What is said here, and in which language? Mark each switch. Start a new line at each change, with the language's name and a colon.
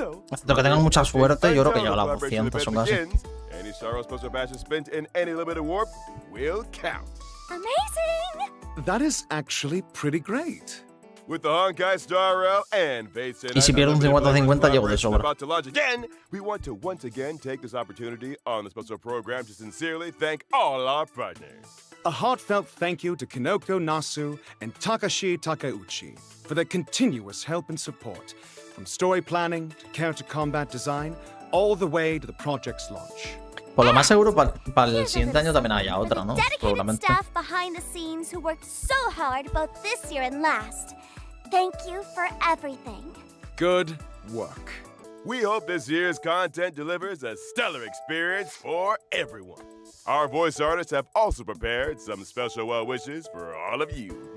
Spanish: Excepto que tengan mucha suerte, yo creo que llego a las 200 o casi.
English: Any Star Rail special passes spent in any limited warp will count. Amazing! That is actually pretty great. With the Honkai Star Rail and Fate Stay Night
Spanish: Y si pierdo un 50-50 llego de sobra.
English: about to launch again, we want to once again take this opportunity on the special program to sincerely thank all our partners. A heartfelt thank you to Kinoko Nasu and Takashi Takeuchi for their continuous help and support, from story planning to character combat design, all the way to the project's launch.
Spanish: Por lo más seguro, para el siguiente año también haya otra, ¿no?
English: Dedicated
Spanish: Probablemente.
English: staff behind the scenes who worked so hard both this year and last. Thank you for everything. Good work. We hope this year's content delivers a stellar experience for everyone. Our voice artists have also prepared some special well wishes for all of you.